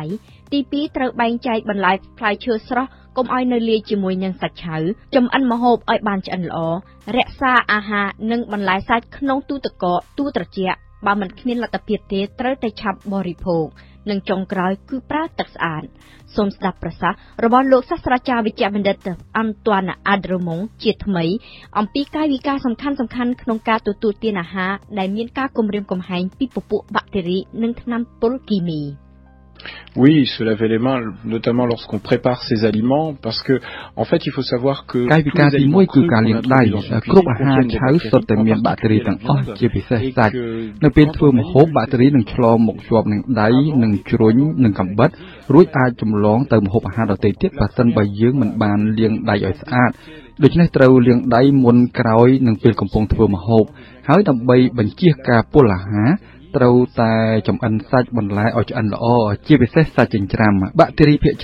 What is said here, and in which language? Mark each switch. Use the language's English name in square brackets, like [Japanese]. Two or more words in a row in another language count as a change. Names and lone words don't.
[Khmer] ទី2ត្រូវបែងចែកបន្លែផ្លែឈើស្រស់កុំឲ្យនៅលាយជាមួយនឹងសាច់ឆៅចម្អិនម្ហូបឲ្យបានឆ្អិនល្អរក្សាអាហារនិងបន្លែសាច់ក្នុងទូទឹកកកទូត្រជាក់បើមិនគ្មានលទ្ធភាពទេត្រូវតែឆាប់បរិភោគនិងចុងក្រោយគឺប្រើទឹកស្អាតសូមស្ដាប់ប្រសាសន៍របស់លោកសាស្ត្រាចារ្យវិជ្ជបណ្ឌិតអាន់តួនអាដ្រូម៉ុងជាថ្មីអំពីកាយវិការសំខាន់ៗក្នុងការទទួលទានអាហារដែលមានការគំរាមកំហែងពីពពួកបាក់តេរីនិងថ្នាំពុលគីមី [French] Oui, se laver les mains, notamment lorsqu'on prépare ces aliments, parce que, en fait, il faut savoir que [Khmer] កាយវិការទី1គឺការលាងដៃគ្រប់អាហារឆៅសុទ្ធតែមានបាក់តេរីទាំងអស់ជាពិសេសសាច់នៅពេលធ្វើម្ហូបបាក់តេរីនឹងឆ្លងមកជាប់នឹងដៃនិងជ្រុញនិងកាំបិតរួចអាចចម្លងទៅម្ហូបអាហារដទៃទៀតបើសិនបើយើងមិនបានលាងដៃឲ្យ ស្អាតដូច្នេះត្រូវលាងដៃមុនក្រោយនិងពេលកំពុងធ្វើម្ហូបហើយដើម្បីបញ្ជៀសការពុលអាហារត្រូវតែចម្អិនសាច់បន្លែឲ្យឆ្អិនល្អជាពិសេសសាច់ចិញ្ច្រាំបាក់តេរីភាគ